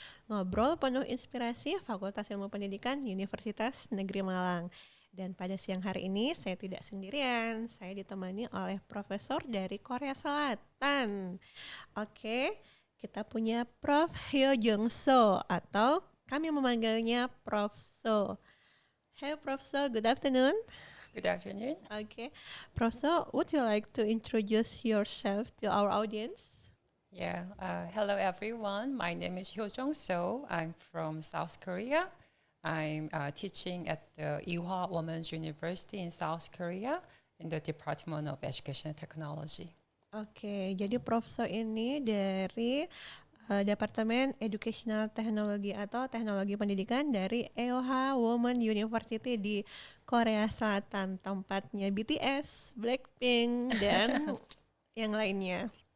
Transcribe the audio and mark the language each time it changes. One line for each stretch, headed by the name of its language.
Indonesian: Ngobrol penuh inspirasi Fakultas Ilmu Pendidikan Universitas Negeri Malang. Dan pada siang hari ini saya tidak sendirian. Saya ditemani oleh profesor dari Korea Selatan. Oke, kita punya Prof. Hyo Jung So atau kami memanggilnya Prof.
English: So. Hey, Professor. Good afternoon. Good afternoon. Okay, Professor, would you like to introduce yourself to our audience? Yeah. Hello, everyone. My name is Hyojong So. I'm from South Korea. I'm teaching at the Ewha Women's University in South Korea in the Department of Education and Technology.
Indonesian: Oke, jadi Profesor ini dari Departemen Educational Technology atau Teknologi Pendidikan dari Ewha Women University di Korea Selatan, tempatnya BTS, Blackpink, dan yang lainnya.